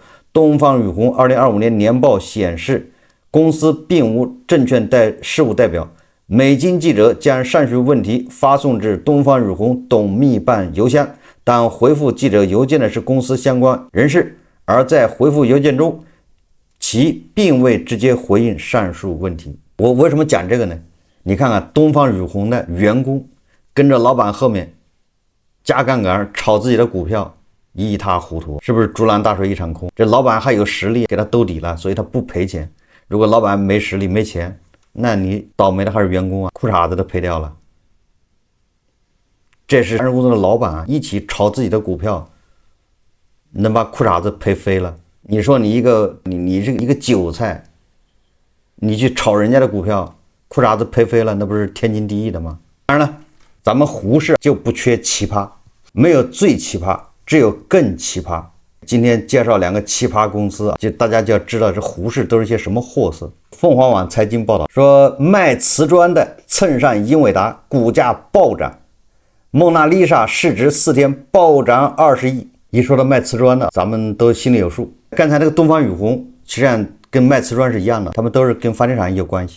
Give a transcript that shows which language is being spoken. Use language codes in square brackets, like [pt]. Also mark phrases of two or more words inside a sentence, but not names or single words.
[zh] 東方雨虹2025年年報顯示，公司並無證券事務代表，每經記者將上述問題發送至東方雨虹董秘辦郵箱， 當回復記者郵件的是公司相關人士，而在回復郵件中，其並未直接回應上述問題。我為什麼講這個呢？你看看東方雨虹的員工跟着老板後面加槓桿炒自己的股票，一塌糊塗，是不是竹篮打水一场空？這老板還有實力給他兜底了，所以他不賠錢。如果老板沒實力没錢，那你倒霉的還是員工啊，褲衩子都赔掉了。這是上市公司的老板一起炒自己的股票，能把褲衩子賠飞了。你說你是一个韭菜，你去炒人家的股票，褲衩子賠飛了，那不是天經地義的嗎？當然了，咱們胡適就不缺奇葩，沒有最奇葩，只有更奇葩。今天介紹兩個奇葩公司，就大家就要知道這胡適都是些什麼貨色。鳳凰網財經報道說，賣瓷磚的蹭上英偉達，股價暴漲。蒙娜麗莎市值4天暴漲20億。一說到賣瓷磚的，咱們都心裡有數。剛才那個東方雨虹實際上跟賣瓷磚是一樣的，他們都是跟房地產有關係。